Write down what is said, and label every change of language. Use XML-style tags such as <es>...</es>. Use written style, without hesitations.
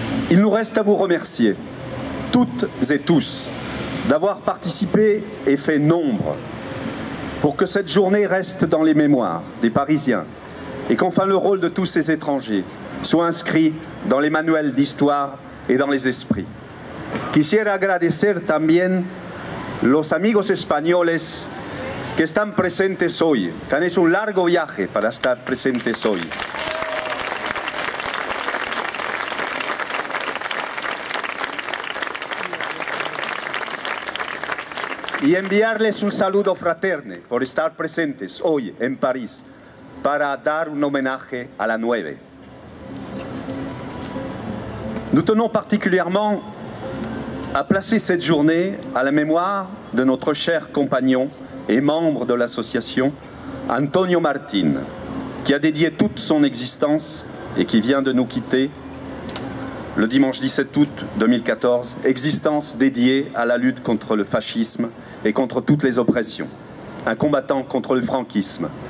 <fr>Il nous reste à vous remercier, toutes et tous, d'avoir participé et fait nombre pour que cette journée reste dans les mémoires des Parisiens et qu'enfin le rôle de tous ces étrangers soit inscrit dans les manuels d'histoire et dans les esprits.</fr> <es>Quisiera agradecer también los amigos españoles que están presentes hoy, que han hecho un largo viaje para estar presentes hoy. Y enviarles un saludo fraterne por estar presentes hoy en París para dar un homenaje a la Nueve.</es> <fr>Nous tenons particulièrement à placer cette journée à la mémoire de notre cher compagnon et membre de l'association Antonio Martín, qui a dédié toute son existence et qui vient de nous quitter le dimanche 17 août 2014, existence dédiée à la lutte contre le fascisme et contre toutes les oppressions, un combattant contre le franquisme.</fr>